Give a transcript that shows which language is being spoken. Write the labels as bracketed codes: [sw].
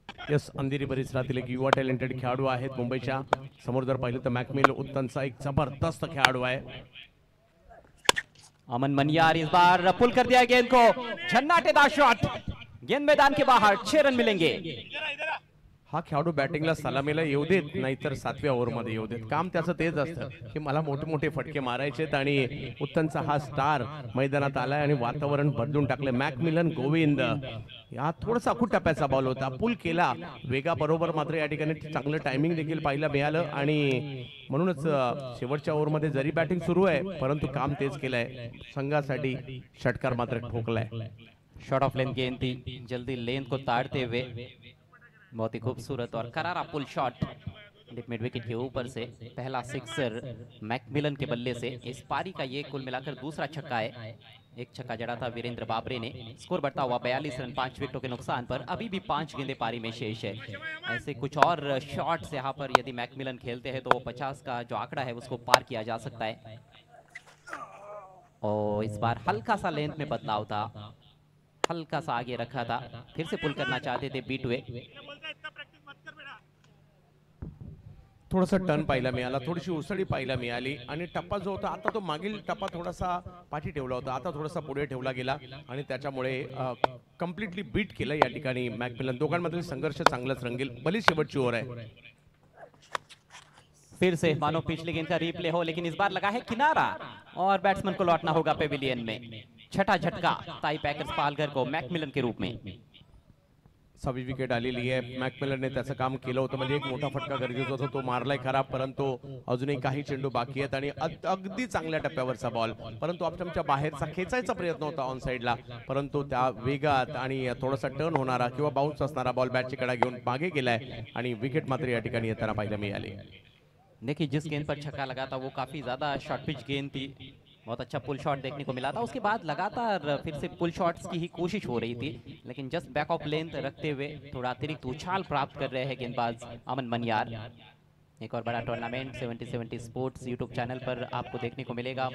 [mr] Yes, Andheri परिसरातील एक युवा टॅलेंटेड खेळाडू आहेत मुंबईच्या. समोर जर पाहिलं तर मॅकमिल उत्तनचा एक जबरदस्त खेळाडू आहे. [hi] अमन मनियार इस बार पुल कर दिया गेंद को, झन्नाटेदार शॉट, गेंद मैदान के बाहर, 6 रन मिलेंगे. [mr] हा खेळाडू बॅटिंगला सलामीला येऊ देत, नाहीतर 7व्या ओव्हरमध्ये येऊ देत. काम त्याचं तेच असतं की मला मोठे मोठे फटके मारायचेत, आणि उत्तनचा हा स्टार मैदानात आलाय आणि वातावरण बदलून टाकले. मॅकमिलन गोविंद या थोडासा अखूट टप्प्याचा बॉल होता, पुल केला वेगाबरोबर, मात्र या ठिकाणी चांगलं टायमिंग देखील पाहायला मिळालं, आणि म्हणूनच शेवटच्या ओव्हरमध्ये जरी बॅटिंग सुरू आहे परंतु काम तेच केलंय. संघासाठी षटकार मात्र ठोकलाय. [hi] शॉर्ट ऑफ लेन गेंद थी, जल्दी लेन को ताड़ते हुए बहुत ही खूबसूरत और करारा pull shot dip mid wicket के ऊपर से, पहला सिक्सर मैकमिलन के बल्ले से. इस पारी का ये कुल मिलाकर दूसरा छक्का है. एक छक्का जड़ा था वीरेंद्र बाबरे ने. स्कोर बढ़ता हुआ 42 रन 5 विकेटों के नुकसान पर. अभी भी 5 गेंदें पारी में शेष है. ऐसे कुछ और शॉट्स यहाँ पर यदि मैकमिलन खेलते हैं तो वो 50 का जो आंकड़ा है उसको पार किया जा सकता है. और इस बार हल्का सा लेंथ में बदलाव था, हल्का सा आगे रखा था, फिर से पुल करना चाहते थे, बीट हुए. [mr] थोडासा टर्न पाहायला मिळाला, थोडीशी उसळी पाहायला मिळाली, आणि टप्पा जो होता आता तो मागील टप्पा थोडासा पाठी ठेवला होता, आता थोडासा पुढे ठेवला गेला, आणि त्याच्यामुळे कम्प्लिटली बीट केलं या ठिकाणी मॅकमिलन. दोघांमधील संघर्ष चांगलाच रंगेल. भली शेवटची ओव्हर आहे. [hi] फिर से मानो पिछले गेंद का रिप्ले हो, लेकिन इस बार लगा है किनारा और बैट्समैन को लौटना होगा पेविलियन में. छठा झटका ताई पैकर्स पालघर को मैकमिलन के रूप में. [mr] 6वी विकेट आलेली आहे. मॅकमिलनने त्याचं काम केलं होतं, म्हणजे एक मोठा फटका गरजेचा होता, तो मारलाय खरा, परंतु अजूनही काही चेंडू बाकी आहेत आणि अगदी चांगल्या टप्प्यावरचा बॉल, परंतु ऑप्शनच्या बाहेरचा खेचायचा प्रयत्न होता ऑन साइडला, परंतु त्या वेगात आणि थोडासा टर्न होणारा किंवा बाउन्स असणारा बॉल बॅटची कडा घेऊन मागे गेलाय, आणि विकेट मात्र या ठिकाणी येताना पाहायला मिळाली. [hi] देखिए जिस गेंद पर छक्का लगा था वो काफी ज्यादा शॉर्ट पिच गेंद थी, बहुत अच्छा पुल शॉट देखने को मिला था. उसके बाद लगातार फिर से पुल शॉट्स की ही कोशिश हो रही थी, लेकिन जस्ट बैक ऑफ लेंथ रखते हुए थोड़ा अतिरिक्त उछाल प्राप्त कर रहे हैं गेंदबाज अमन मनियार. एक और बड़ा टूर्नामेंट 70-70 स्पोर्ट्स यूट्यूब चैनल पर आपको देखने को मिलेगा.